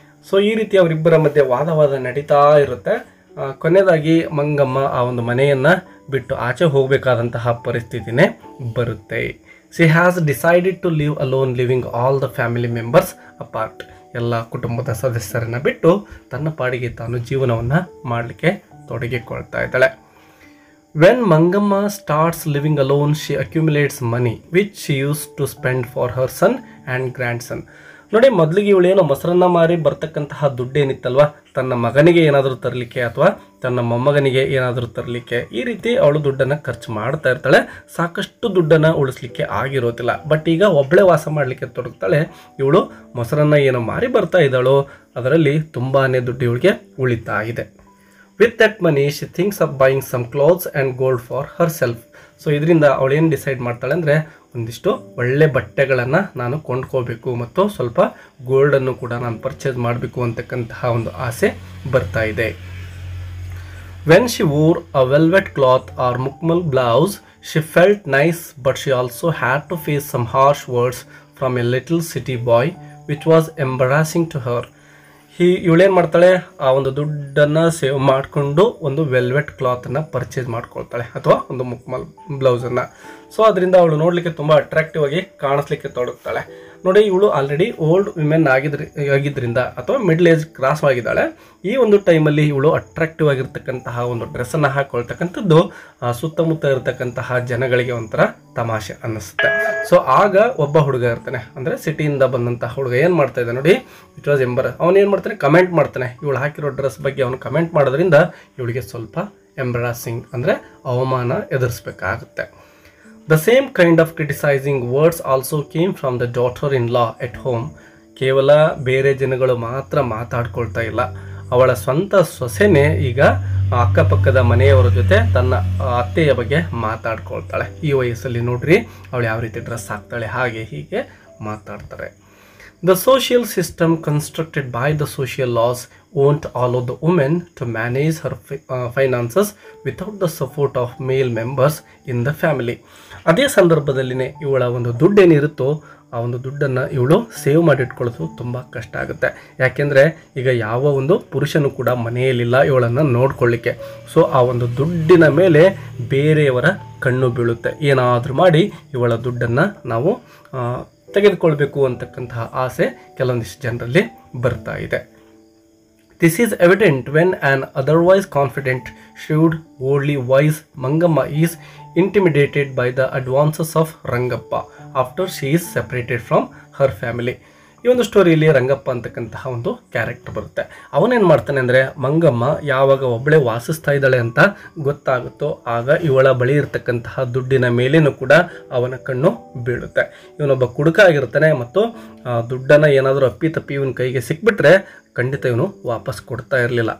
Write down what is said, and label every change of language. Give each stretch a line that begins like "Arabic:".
Kannada: So ಈ ರೀತಿ ಅವರಿಬ್ಬರ ಮಧ್ಯೆ ವಾದ ನಡೀತಾ ಇರುತ್ತೆ. ಕೊನೆಯದಾಗಿ ಮಂಗಮ್ಮ ಆ ಒಂದು ಮನೆಯನ್ನು ಬಿಟ್ಟು ಆಚೆ ಹೋಗಬೇಕಾದಂತಹ ಪರಿಸ್ಥಿತಿನೇ ಬರುತ್ತೆ.
English: She has decided to live alone, living all the family members apart.
Kannada: ಎಲ್ಲ ಕುಟುಂಬದ ಸದಸ್ಯರನ್ನು ಬಿಟ್ಟು ತನ್ನ ಪಾಡಿಗೆ ತಾನು ಜೀವನವನ್ನು ಮಾಡಲಿಕ್ಕೆ ತೊಡಗಿಕೊಳ್ತಾ ಇದ್ದಾಳೆ.
English: When Mangamma starts living alone, she accumulates money which she used to spend for her son and grandson.
Kannada: ನೋಡಿ, ಮೊದಲಿಗೆ ಇವಳೇನೋ ಮೊಸರನ್ನ ಮಾರಿ ಬರ್ತಕ್ಕಂತಹ ದುಡ್ಡೇನಿತ್ತಲ್ವ, ತನ್ನ ಮಗನಿಗೆ ಏನಾದರೂ ತರಲಿಕ್ಕೆ ಅಥವಾ ತನ್ನ ಮೊಮ್ಮಗನಿಗೆ ಏನಾದರೂ ತರಲಿಕ್ಕೆ, ಈ ರೀತಿ ಅವಳು ದುಡ್ಡನ್ನು ಖರ್ಚು ಮಾಡ್ತಾ ಇರ್ತಾಳೆ. ಸಾಕಷ್ಟು ದುಡ್ಡನ್ನು ಉಳಿಸ್ಲಿಕ್ಕೆ ಆಗಿರೋದಿಲ್ಲ. ಬಟ್ ಈಗ ಒಬ್ಬಳೇ ವಾಸ ಮಾಡಲಿಕ್ಕೆ ತೊಡಗ್ತಾಳೆ. ಇವಳು ಮೊಸರನ್ನ ಏನೋ ಮಾರಿ ಬರ್ತಾ ಇದ್ದಾಳೋ ಅದರಲ್ಲಿ ತುಂಬಾ ದುಡ್ಡು ಇವಳಿಗೆ ಉಳಿತಾ ಇದೆ.
English: With that money, she thinks of buying some clothes and gold for herself.
Kannada: So ಇದರಿಂದ ಅವಳೇನು ಡಿಸೈಡ್ ಮಾಡ್ತಾಳೆ ಅಂದರೆ, ಒಂದಿಷ್ಟು ಒಳ್ಳೆ ಬಟ್ಟೆಗಳನ್ನು ನಾನು ಕೊಂಡ್ಕೋಬೇಕು ಮತ್ತು ಸ್ವಲ್ಪ ಗೋಲ್ಡನ್ನು ಕೂಡ ನಾನು ಪರ್ಚೇಸ್ ಮಾಡಬೇಕು ಅಂತಕ್ಕಂತಹ ಒಂದು ಆಸೆ ಬರ್ತಾ ಇದೆ.
English: When she wore a velvet cloth or mukmal blouse, She felt nice, but she also had to face some harsh words from a little city boy, which was embarrassing to her.
Kannada: ಇವಳೇನು ಮಾಡ್ತಾಳೆ, ಆ ಒಂದು ದುಡ್ಡನ್ನು save ಮಾಡಿಕೊಂಡು ಒಂದು velvet ಕ್ಲಾತನ್ನು purchase ಮಾಡ್ಕೊಳ್ತಾಳೆ ಅಥವಾ ಒಂದು ಮುಕ್ಮಲ್ ಬ್ಲೌಸನ್ನು. So ಅದರಿಂದ ಅವಳು ನೋಡಲಿಕ್ಕೆ ತುಂಬ ಅಟ್ರಾಕ್ಟಿವ್ ಆಗಿ ಕಾಣಿಸ್ಲಿಕ್ಕೆ ತೊಡಗ್ತಾಳೆ. ನೋಡಿ, ಇವಳು ಆಲ್ರೆಡಿ ಓಲ್ಡ್ ವಿಮೆನ್ ಆಗಿದ್ದರಿಂದ ಅಥವಾ ಮಿಡ್ಲ್ ಏಜ್ ಕ್ರಾಸ್ ಆಗಿದ್ದಾಳೆ. ಈ ಒಂದು ಟೈಮಲ್ಲಿ ಇವಳು ಅಟ್ರಾಕ್ಟಿವ್ ಆಗಿರ್ತಕ್ಕಂತಹ ಒಂದು ಡ್ರೆಸ್ಸನ್ನು ಹಾಕ್ಕೊಳ್ತಕ್ಕಂಥದ್ದು ಸುತ್ತಮುತ್ತ ಇರತಕ್ಕಂತಹ ಜನಗಳಿಗೆ ಒಂಥರ ತಮಾಷೆ ಅನ್ನಿಸುತ್ತೆ. ಸೊ ಆಗ ಒಬ್ಬ ಹುಡುಗ ಇರ್ತಾನೆ, ಅಂದರೆ ಸಿಟಿಯಿಂದ ಬಂದಂತಹ ಹುಡುಗ ಏನು ಮಾಡ್ತಾ ಇದ್ದ ನೋಡಿ, ಇಟ್ ವಾಸ್ ಅವನೇನು ಮಾಡ್ತಾನೆ, ಕಮೆಂಟ್ ಮಾಡ್ತಾನೆ. ಇವಳು ಹಾಕಿರೋ ಡ್ರೆಸ್ ಬಗ್ಗೆ ಅವನು ಕಮೆಂಟ್ ಮಾಡೋದ್ರಿಂದ ಇವಳಿಗೆ ಸ್ವಲ್ಪ ಎಂಬ್ರಾಸಿಂಗ್ ಅಂದರೆ ಅವಮಾನ ಎದುರಿಸಬೇಕಾಗುತ್ತೆ.
English: The same kind of criticizing words also came from the daughter-in-law at home.
Kannada: ಕೇವಲ ಬೇರೆ ಜನಗಳು ಮಾತ್ರ ಮಾತಾಡ್ಕೊಳ್ತಾ ಇಲ್ಲ, ಅವಳ ಸ್ವಂತ ಸೊಸೆನೇ ಈಗ ಅಕ್ಕಪಕ್ಕದ ಮನೆಯವರ ಜೊತೆ ತನ್ನ ಅತ್ತೆಯ ಬಗ್ಗೆ ಮಾತಾಡ್ಕೊಳ್ತಾಳೆ. ಈ ವಯಸ್ಸಲ್ಲಿ ನೋಡ್ರಿ ಅವಳು ಯಾವ ರೀತಿ ಡ್ರೆಸ್ ಹಾಕ್ತಾಳೆ, ಹಾಗೆ ಹೀಗೆ ಮಾತಾಡ್ತಾರೆ.
English: The social system constructed by the social laws won't allow the woman to manage her finances without the support of male members in the family.
Kannada: ಅದೇ ಸಂದರ್ಭದಲ್ಲಿನೇ ಇವಳ ಒಂದು ದುಡ್ಡೇನಿರುತ್ತೋ ಆ ಒಂದು ದುಡ್ಡನ್ನು ಇವಳು ಸೇವ್ ಮಾಡಿಟ್ಕೊಳ್ಳೋದು ತುಂಬ ಕಷ್ಟ ಆಗುತ್ತೆ. ಯಾಕೆಂದರೆ ಈಗ ಯಾವ ಒಂದು ಪುರುಷನು ಕೂಡ ಮನೆಯಲ್ಲಿಲ್ಲ ಇವಳನ್ನು ನೋಡ್ಕೊಳ್ಳಿಕ್ಕೆ. ಸೊ ಆ ಒಂದು ದುಡ್ಡಿನ ಮೇಲೆ ಬೇರೆಯವರ ಕಣ್ಣು ಬೀಳುತ್ತೆ. ಏನಾದರೂ ಮಾಡಿ ಇವಳ ದುಡ್ಡನ್ನು ನಾವು ತೆಗೆದುಕೊಳ್ಬೇಕು ಅಂತಕ್ಕಂತಹ ಆಸೆ ಕೆಲವೊಂದಿಷ್ಟು ಜನರಲ್ಲಿ ಬರ್ತಾ ಇದೆ.
English: This is evident when an otherwise confident, shrewd, worldly wise Mangamma is intimidated by the advances of Rangappa after she is separated from her family.
Kannada: ಈ ಒಂದು ಸ್ಟೋರಿಯಲ್ಲಿ ರಂಗಪ್ಪ ಅಂತಕ್ಕಂತಹ ಒಂದು ಕ್ಯಾರೆಕ್ಟರ್ ಬರುತ್ತೆ. ಅವನೇನು ಮಾಡ್ತಾನೆ ಅಂದರೆ, ಮಂಗಮ್ಮ ಯಾವಾಗ ಒಬ್ಬಳೇ ವಾಸಿಸ್ತಾ ಇದ್ದಾಳೆ ಅಂತ ಗೊತ್ತಾಗುತ್ತೋ ಆಗ ಇವಳ ಬಳಿ ಇರತಕ್ಕಂತಹ ದುಡ್ಡಿನ ಮೇಲೇನೂ ಕೂಡ ಅವನ ಕಣ್ಣು ಬೀಳುತ್ತೆ. ಇವನೊಬ್ಬ ಕುಡುಕ ಆಗಿರ್ತಾನೆ ಮತ್ತು ದುಡ್ಡನ್ನು ಏನಾದರೂ ಅಪ್ಪಿತಪ್ಪಿ ಇವನ ಕೈಗೆ ಸಿಕ್ಬಿಟ್ರೆ ಖಂಡಿತ ಇವನು ವಾಪಸ್ ಕೊಡ್ತಾ ಇರಲಿಲ್ಲ.